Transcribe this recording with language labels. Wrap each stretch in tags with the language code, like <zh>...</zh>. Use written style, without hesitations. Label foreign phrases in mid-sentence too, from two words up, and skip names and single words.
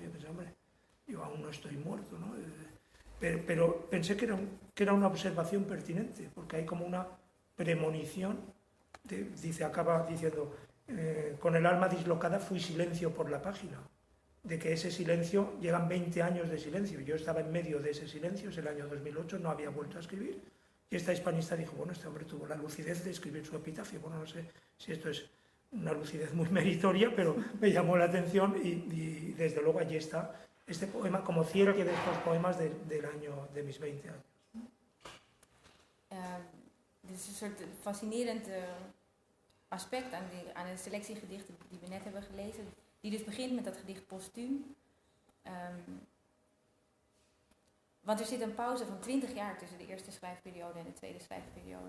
<es>Yo pensé, hombre, yo aún no estoy muerto, ¿no? Pero pensé que era una observación pertinente, porque hay como una premonición, acaba diciendo, con el alma dislocada fui silencio por la página, de que ese silencio, llegan 20 años de silencio, yo estaba en medio de ese silencio, es el año 2008, no había vuelto a escribir, Y esta hispanista dijo, bueno, este hombre tuvo la lucidez de escribir su epitafio. Bueno, no sé si esto es una lucidez muy meritoria, pero me llamó la atención y desde luego allí está este poema como cierre de estos poemas del año de mis 20 años.</es> <nl>Dit is een soort fascinerend aspect aan de selectie gedichten die we net hebben gelezen. Die dus begint met dat gedicht postuum. Want er zit een pauze van 20 jaar tussen de eerste schrijfperiode en de tweede schrijfperiode.</nl>